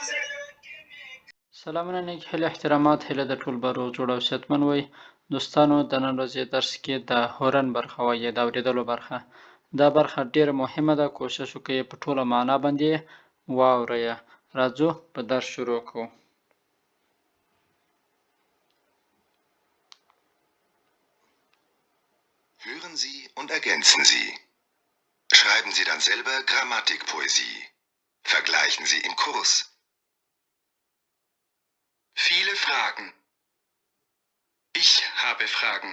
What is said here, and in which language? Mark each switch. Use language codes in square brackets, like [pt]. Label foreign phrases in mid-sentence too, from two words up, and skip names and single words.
[ps] سلامونه نیک هیله احترامات هیله د ټول به روغ جوړ او صحتمند وي. دوستانو د نن ورځې درس کې د هورن برخه وایي د اورېدلو برخه. دا برخه ډیره مهمه ده، کوشش وکړئ په ټوله معنا باندې واورئ. راځو په درس شروع کوو. [de] Hören Sie und ergänzen Sie. Schreiben Sie dann selber Grammatikpoesie. Vergleichen Sie im Kurs. Viele Fragen. Ich habe Fragen.